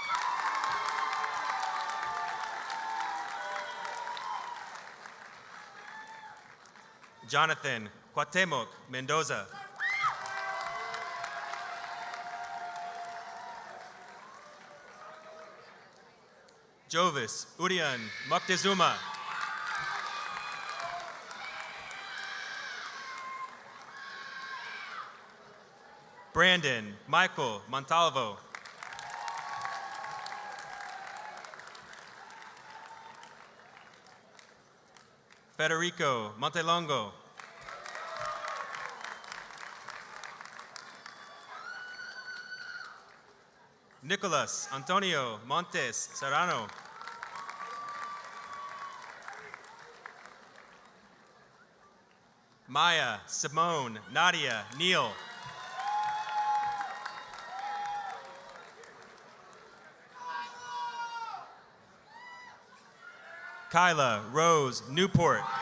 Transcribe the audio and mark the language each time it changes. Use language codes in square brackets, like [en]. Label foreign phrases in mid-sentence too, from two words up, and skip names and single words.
[en] Jonathan Cuauhtemoc Mendoza. Jovis Urian Moctezuma. Brandon Michael Montalvo. Federico Montelongo. Nicolas Antonio Montes Serrano. Maya Simone Nadia Neal. Kyla Rose Newport.